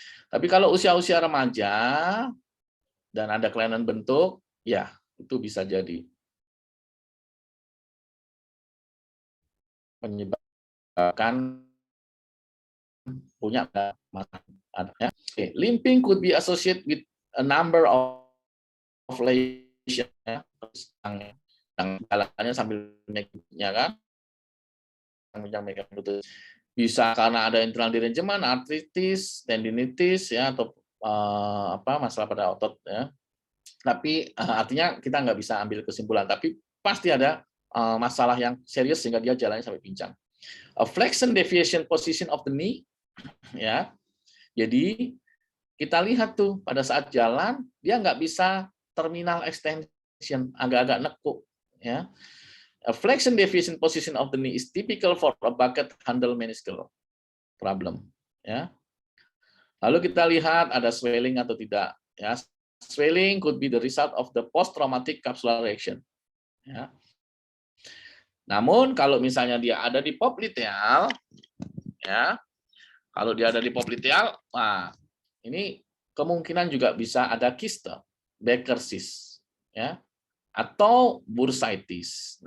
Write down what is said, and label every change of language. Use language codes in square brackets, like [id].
[id] Tapi kalau usia-usia remaja dan ada kelainan bentuk, ya itu bisa jadi menyebabkan punya masalah. Okay. [en] Limping could be associated with a number of lesions, ya. [id] Jalannya sambil naiknya kan, bisa karena ada internal derangement, artritis, tendinitis, ya, atau masalah pada otot, ya. Tapi artinya kita nggak bisa ambil kesimpulan, tapi pasti ada masalah yang serius sehingga dia jalannya sampai pincang. [en] A flexion deviation position of the knee, ya. [id] Jadi kita lihat tuh pada saat jalan dia nggak bisa terminal extension, agak-agak nekuk, ya. [en] A flexion deviation position of the knee is typical for a bucket handle meniscal problem. Ya. [id] Lalu kita lihat ada swelling atau tidak. [en] Ya, swelling could be the result of the post-traumatic capsular reaction. [id] Ya. Namun kalau misalnya dia ada di popliteal, ya, kalau dia ada di popliteal, nah ini kemungkinan juga bisa ada kiste, Becker cyst, ya, atau bursitis.